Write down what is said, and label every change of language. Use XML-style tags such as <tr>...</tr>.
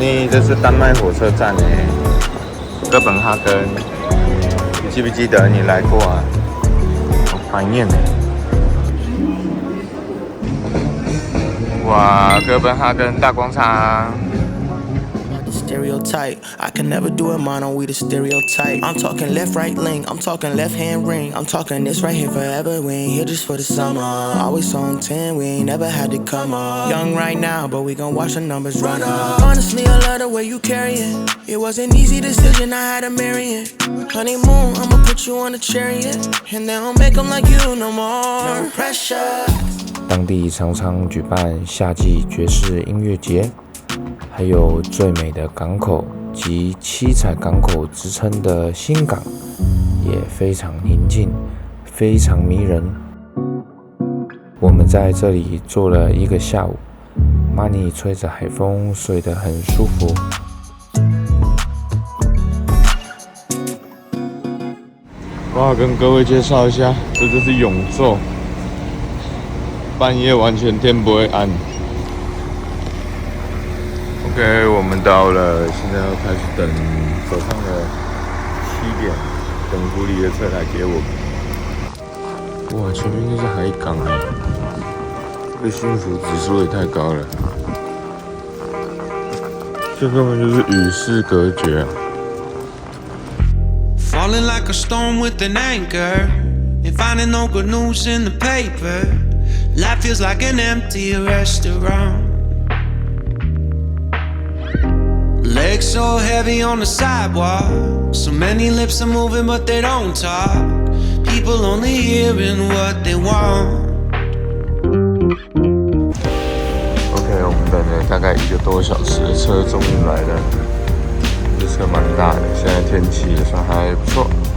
<zh>这是丹麦火车站哥本哈根，你记不记得你来过啊？好怀念哇，哥本哈根大广场。</zh> <en>Stereotype, I can never do it mono, we the stereotype. I'm talking left, right link, I'm talking left hand ring. I'm talking this right here forever, we ain't here just for the summer. Always on 10, we ain't never had to come up. Young right now, but we gon' watch the numbers run up. Honestly, I love the way you carry it. It was an easy decision, I had to marry it. Honeymoon, I'ma put you on a chariot. And they don't make them like you no more. No pressure.</en> <zh>当地常常举办夏季爵士音乐节，还有最美的港口及七彩港口之称的新港，也非常宁静，非常迷人。我们在这里坐了1个下午，Money吹着海风，睡得很舒服。我要跟各位介绍一下，这就是永昼，半夜完全天不会暗。 OK， 我们到了，现在要开始等早上的7点，等狐狸的车来接我们。哇，前面就是海港这个幸福指数也太高了，这根本就是与世隔绝啊。</zh> <en>Falling like a storm with an anchor, and finding no good news in the paper. Life feels like an empty restaurant. Legs so heavy on the sidewalk. So many lips are moving but they don't talk. People only hearing what they want.</en> <zh>OK， 我们等了大概1个多小时，车终于来了。这车蛮大的，现在天气也算还不错。</zh>